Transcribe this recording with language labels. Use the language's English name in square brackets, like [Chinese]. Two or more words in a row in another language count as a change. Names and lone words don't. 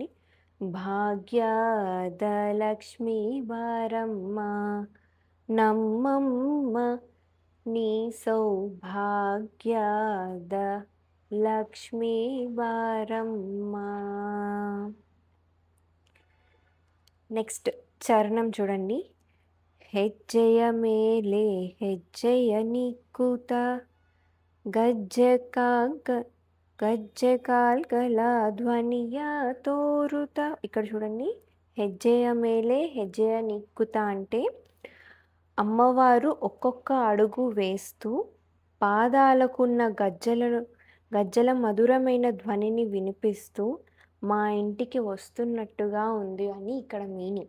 [Kannada] ಭಾಗ್ಯದ ಲಕ್ಷ್ಮೀ ಬಾರಮ್ಮ ನಮ್ಮಮ್ಮ ನೀ ಸೌಭಾಗ್ಯದ ಲಕ್ಷ್ಮೀ ಬಾರಮ್ಮ. [Telugu] నెక్స్ట్ చరణం చూడండి. [Kannada] ಹೆಜ್ಜೆಯ ಮೇಲೆ ಹೆಜ್ಜೆಯ ನಿಕ್ಕುತ ಗೆಜ್ಜೆ ಕಾಲ್ಗಳ ಧ್ವನಿಯ ತೋರುತ. [Telugu] ఇక్కడ చూడండి, [Kannada] ಹೆಜ್ಜೆಯ ಮೇಲೆ ಹೆಜ್ಜೆಯ ನಿಕ್ಕುತ [Telugu] అంటే అమ్మవారు ఒక్కొక్క అడుగు వేస్తూ పాదాలకున్న గజ్జల మధురమైన ధ్వనిని వినిపిస్తూ మా ఇంటికి వస్తున్నట్టుగా ఉంది అని ఇక్కడ మీనింగ్.